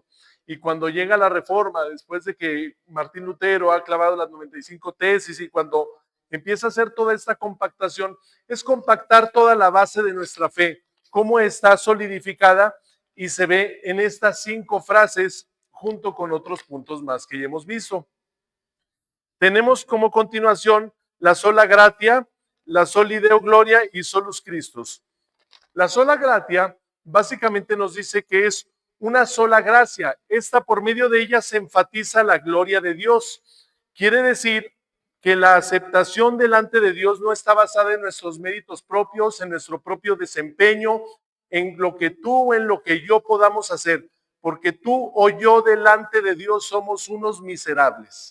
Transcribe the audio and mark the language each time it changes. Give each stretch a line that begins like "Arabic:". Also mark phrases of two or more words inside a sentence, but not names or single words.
Spanish: Y cuando llega la reforma, después de que Martín Lutero ha clavado las 95 tesis y cuando empieza a hacer toda esta compactación, es compactar toda la base de nuestra fe, cómo está solidificada y se ve en estas 5 frases junto con otros puntos más que ya hemos visto. Tenemos como continuación la
Latin: sola gratia,
Spanish: la
Latin: soli Deo gloria
Spanish: y
Latin: solus Christus.
Spanish: La
Latin: sola gratia
Spanish: básicamente nos dice que es una sola gracia. Esta por medio de ella se enfatiza la gloria de Dios. Quiere decir que la aceptación delante de Dios no está basada en nuestros méritos propios, en nuestro propio desempeño, en lo que tú o en lo que yo podamos hacer, porque tú o yo delante de Dios somos unos miserables.